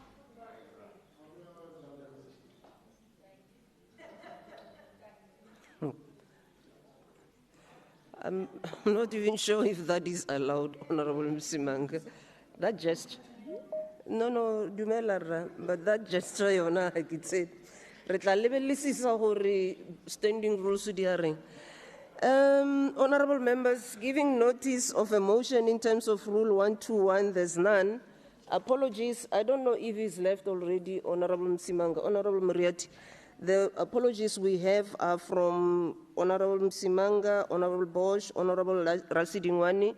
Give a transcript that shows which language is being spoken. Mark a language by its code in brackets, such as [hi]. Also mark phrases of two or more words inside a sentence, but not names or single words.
[en] I'm not even sure if that is allowed, Honorable Msimanga. That gesture. No, dumela, but that gesture, yona, like it said, standing rules [tn] di a reng. [en] Honorable members, giving notice of a motion in terms of Rule 121, there's none. Apologies, I don't know if it's left already, Honorable Msimanga, Honorable Muriati. The apologies we have are from Honorable Msimanga, Honorable Bosch, Honorable Rasidingwani.